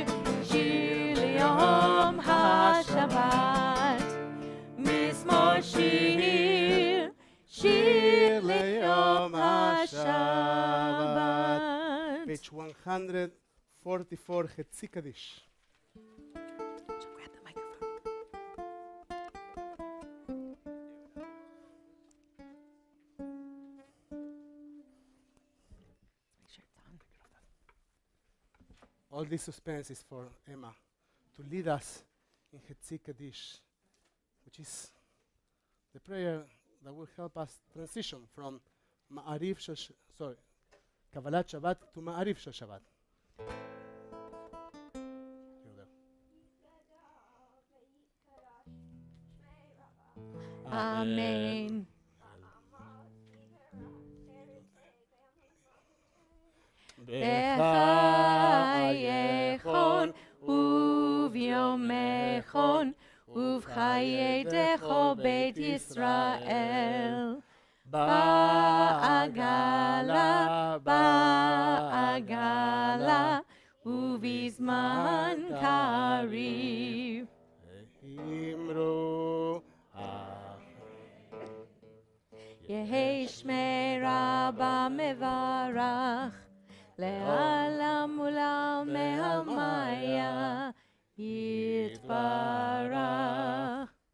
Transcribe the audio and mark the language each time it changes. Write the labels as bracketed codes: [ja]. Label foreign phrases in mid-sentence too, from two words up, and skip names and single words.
[he] שיר ליום השבת. מזמור, שיר. שיר ליום השבת. [en] Page 144, Chetzi Kaddish. So grab the microphone. Make sure it's on. All this suspense is for Emma to lead us in Chetzi Kaddish, which is the prayer that will help us transition from Kabbalat Shabbat to Ma'ariv Shel Shabbat. Here we go. Amen. [arc] בחייכון וביומיכון ובחיידכל בית ישראל. בעגלא, בעגלא, ובזמן קריב. Himru יהא שמה רבא מברך, לעלם ולעלמי עלמיא יתברך.